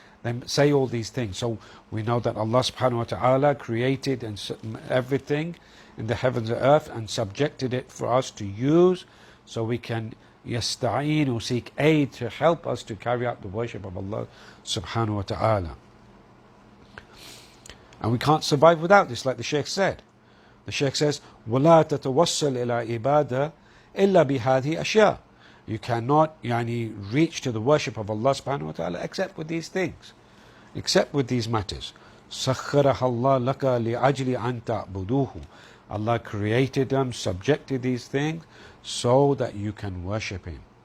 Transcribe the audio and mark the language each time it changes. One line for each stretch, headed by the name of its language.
English: They say all these things. So we know that Allah subhanahu wa ta'ala created and everything in the heavens and earth and subjected it for us to use, so we can yasta'een or seek aid to help us to carry out the worship of Allah subhanahu wa ta'ala. And we can't survive without this, like the Shaykh said. The Shaykh says,
Arabic: وَلَا تَتَوَصَّلْ إِلَىٰ إِبَادَةٍ إِلَّا بِهَذِهِ أَشْيَاءٍ.
English: You cannot reach to the worship of Allah subhanahu wa ta'ala except with these things, except with these matters.
Arabic: سَخَّرَهَا اللَّهُ لَكَ لِأَجْلِ أَن تَعْبُدُوهُ.
English: Allah created them, subjected these things, so that you can worship Him.